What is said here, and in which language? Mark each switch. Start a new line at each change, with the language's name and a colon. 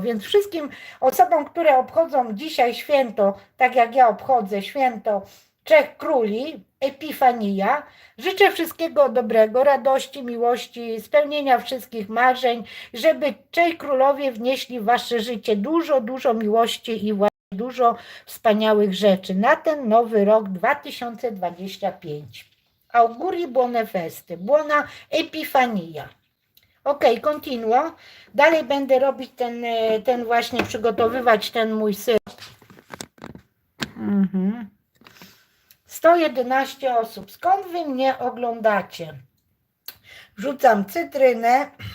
Polish: Więc wszystkim osobom, które obchodzą dzisiaj święto, tak jak ja obchodzę święto Trzech Króli, Epifania, życzę wszystkiego dobrego, radości, miłości, spełnienia wszystkich marzeń, żeby Trzej Królowie wnieśli w wasze życie dużo miłości i dużo wspaniałych rzeczy na ten nowy rok 2025.
Italian: Auguri buone feste, buona Epifania. Ok, continuo.
Polish: Dalej będę robić ten właśnie, przygotowywać ten mój syrop. 111 osób. Skąd wy mnie oglądacie? Wrzucam cytrynę.